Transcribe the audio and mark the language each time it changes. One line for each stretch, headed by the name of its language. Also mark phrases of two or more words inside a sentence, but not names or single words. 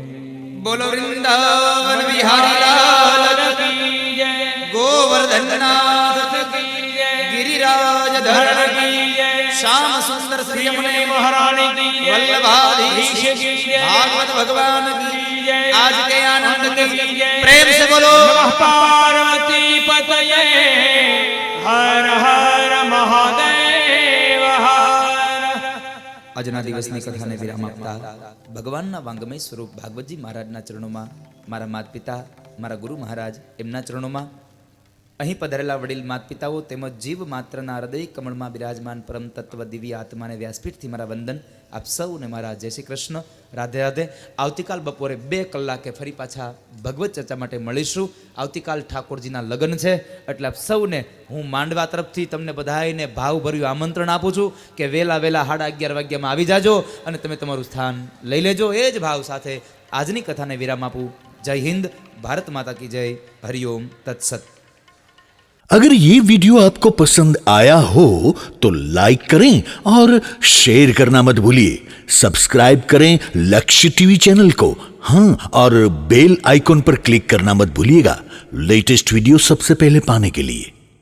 Hindi: बोलो वृंदावन विहारी लाल की जय, गोवर्धननाथ की जय, गिरिराज धरण की जय, श्याम सुंदर श्री यमुने महारानी की जय, वल्लभाधीश की जय, भागवत भगवान की जय, आज के आनंद की जय. प्रेम से बोलो
Sanskrit: नमः पार्वती पतये, हर हर महादेव हर.
Gujarati: આજના દિવસની કથાને વિરામ આપતા ભગવાનના વાંગમય સ્વરૂપ ભાગવતજી મહારાજના ચરણોમાં, મારા માતા પિતા, મારા ગુરુ મહારાજ એમના ચરણોમાં અહીં પધારેલા વડીલ માત પિતાઓ તેમજ જીવ માત્રના હૃદય કમળમાં બિરાજમાન પરમ તત્વ દિવ્ય આત્માને વ્યાસપીઠથી મારા વંદન. આપ સૌને મારા જય શ્રી કૃષ્ણ, રાધે રાધે. આવતીકાલ બપોરે 2 કલાકે ફરી પાછા ભગવત ચર્ચા માટે મળીશું. આવતીકાલ ઠાકોરજીના લગ્ન છે એટલે આપ સૌને હું માંડવા તરફથી તમને બધાને ભાવભર્યું આમંત્રણ આપું છું કે વહેલા 11:30 વાગ્યામાં આવી જાજો અને તમે તમારું સ્થાન લઈ લેજો. એ જ ભાવ સાથે આજની કથાને વિરામ આપું.
Hindi: जय हिन्द, भारत माता की जय.
Sanskrit: हरिओम तत्सत.
Hindi: अगर ये वीडियो आपको पसंद आया हो तो लाइक करें और शेयर करना मत भूलिए. सब्सक्राइब करें लक्ष्य टीवी चैनल को. हाँ, और
English: bell icon
Hindi: पर क्लिक करना मत भूलिएगा
English: latest video
Hindi: सबसे पहले पाने के लिए.